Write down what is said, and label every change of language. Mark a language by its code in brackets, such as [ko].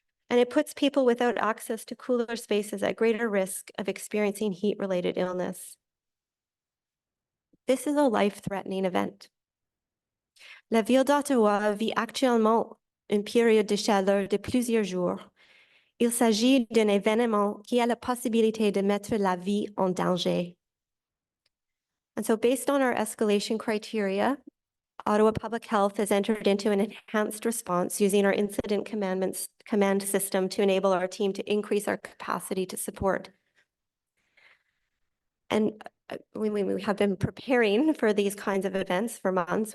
[en] And it puts people without access to cooler spaces at greater risk of experiencing heat-related illness. This is a life-threatening event. [fr] La ville d'Ottawa vit actuellement une période de chaleur de plusieurs jours. Il s'agit d'un événement qui a la possibilité de mettre la vie en danger. [en] And so based on our escalation criteria, Ottawa Public Health has entered into an enhanced response using our incident command system to enable our team to increase our capacity to support. And we have been preparing for these kinds of events for months.